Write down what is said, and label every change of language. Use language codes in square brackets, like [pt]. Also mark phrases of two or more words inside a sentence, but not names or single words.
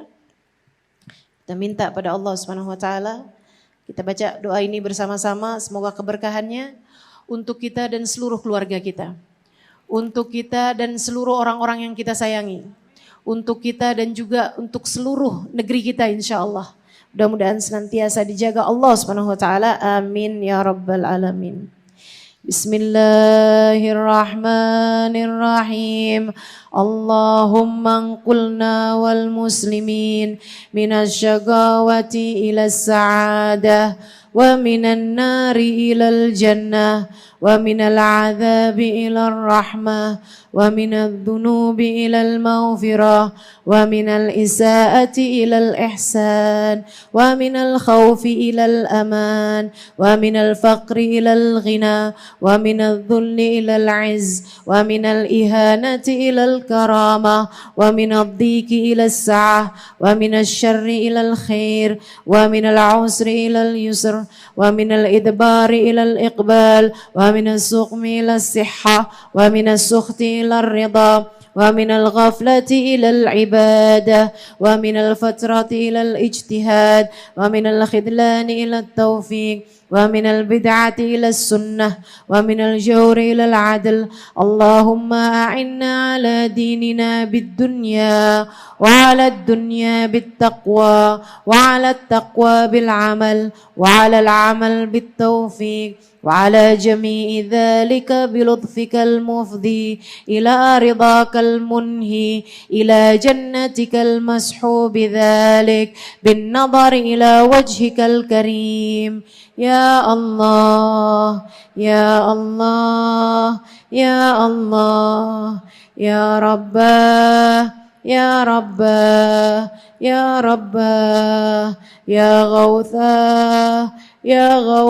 [id] Kita minta pada Allah [ar] سبحانه وتعالى, [id] kita baca doa ini bersama-sama, semoga keberkahannya untuk kita dan seluruh keluarga kita. Untuk kita dan seluruh orang-orang yang kita sayangi. Untuk kita dan juga untuk seluruh negeri kita insyaallah. Mudah-mudahan senantiasa dijaga Allah [ar] سبحانه وتعالى. آمين يا رب العالمين. بسم الله الرحمن الرحيم. اللهم انقلنا والمسلمين من الشقاوة إلى السعادة ومن النار إلى الجنة ومن العذاب إلى الرحمة ومن الذنوب إلى المغفرة ومن الإساءة إلى الإحسان ومن الخوف إلى الأمان ومن الفقر إلى الغنى ومن الذل إلى العز ومن الإهانة إلى الكرامة ومن الضيق إلى السعة ومن الشر إلى الخير ومن العسر إلى اليسر ومن الإدبار إلى الإقبال ومن السقم إلى الصحة ومن السخط إلى الرضا ومن الغفلة إلى العبادة ومن الفترة إلى الاجتهاد ومن الخذلان إلى التوفيق ومن البدعة إلى السنة ومن الجور إلى العدل. اللهم أعنا على ديننا بالدنيا وعلى الدنيا بالتقوى وعلى التقوى بالعمل وعلى العمل بالتوفيق وعلى جميع ذلك بلطفك المفضي إلى رضاك المنهي إلى جنتك المسحوب ذلك بالنظر إلى وجهك الكريم يا الله يا الله يا الله يا رباه يا رباه يا رباه يا غوثاه يا